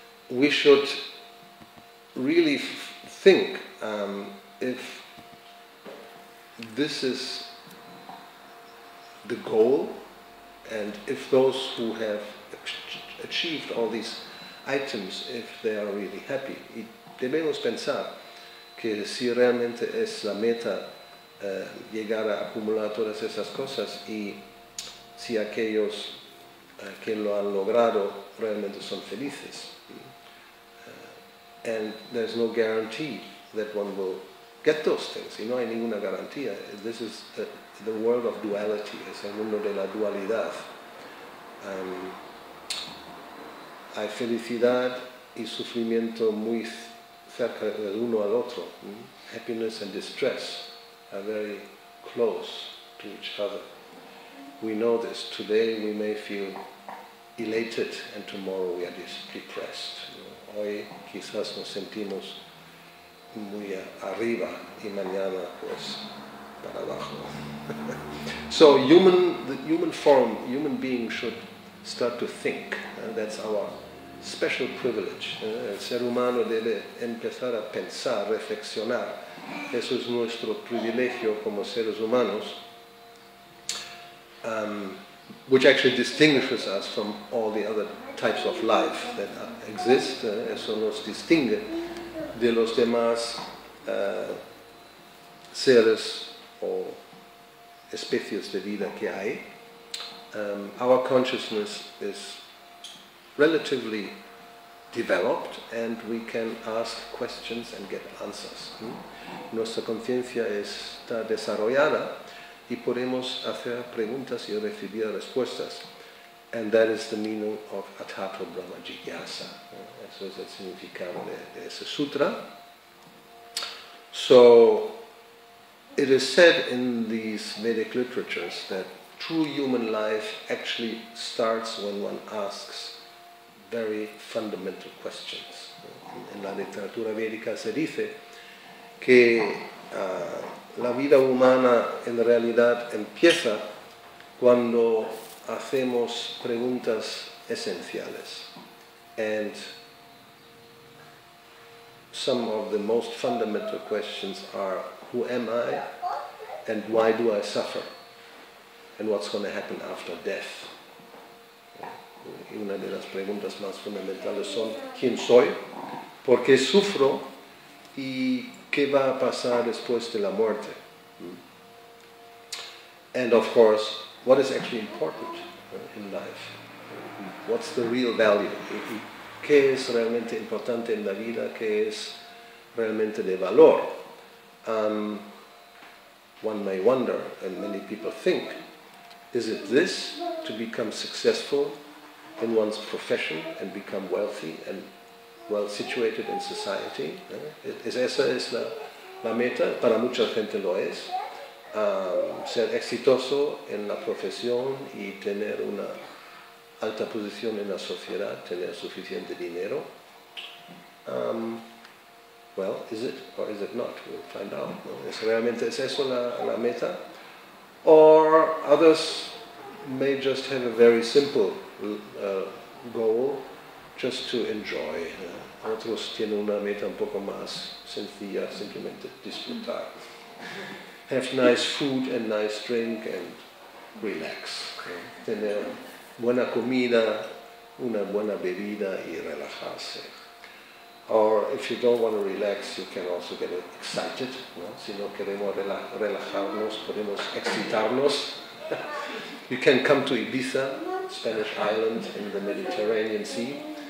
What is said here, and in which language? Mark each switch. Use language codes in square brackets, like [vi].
[en] We should really think if this is the goal, and if those who have achieved all these items, if they are really happy. [es] Y debemos pensar que si realmente es la meta llegar a acumular todas esas cosas, y si aquellos que lo han logrado realmente son felices. [en] And there's no guarantee that one will get those things. [es] Y no hay ninguna garantía. [en] This is the world of duality, [es] es el mundo de la dualidad. Hay felicidad y sufrimiento muy cerca del uno al otro. [en] Happiness and distress are very close to each other. We know this. Today we may feel elated and tomorrow we are depressed. [es] Hoy quizás nos sentimos muy arriba y mañana pues para abajo. [en] So the human form, human being should start to think. That's our special privilege. [es] El ser humano debe empezar a pensar, reflexionar. Eso es nuestro privilegio como seres humanos, [en] which actually distinguishes us from all the other types of life that exist. [es] Eso nos distingue de los demás seres o especies de vida que hay. [en] Our consciousness is relatively developed and we can ask questions and get answers. [es] Nuestra conciencia está desarrollada y podemos hacer preguntas y recibir respuestas. [en] And that is the meaning of Atato Brahma Jigyasa. [es] Eso es el significado de ese sutra. [en] So it is said in these Vedic literatures that true human life actually starts when one asks very fundamental questions. [es] En la literatura védica se dice que la vida humana en realidad empieza cuando hacemos preguntas esenciales. [en] And some of the most fundamental questions are, who am I? And why do I suffer? And what's going to happen after death? [es] Y una de las preguntas más fundamentales son, ¿quién soy? ¿Por qué sufro? ¿Y qué va a pasar después de la muerte? [en] And of course, what is actually important in life? What's the real value? [es] ¿Qué es realmente importante en la vida? ¿Qué es realmente de valor? [en] One may wonder, and many people think, is it this, to become successful in one's profession and become wealthy and well situated in society? [es] Esa es la meta, para mucha gente lo es. Ser exitoso en la profesión y tener una alta posición en la sociedad, tener suficiente dinero. [en] Well, is it or is it not? We'll find out. [es] ¿Realmente es eso la meta? [en] Or others may just have a very simple goal, just to enjoy. [es] Otros tienen una meta un poco más sencilla, simplemente disfrutar. [en] Have nice food and nice drink and relax. [es] Tener buena comida, una buena bebida y relajarse. [en] Or if you don't want to relax, you can also get excited. [es] Si no queremos relajarnos, podemos excitarnos. [en] You can come to Ibiza, Spanish island in the Mediterranean Sea.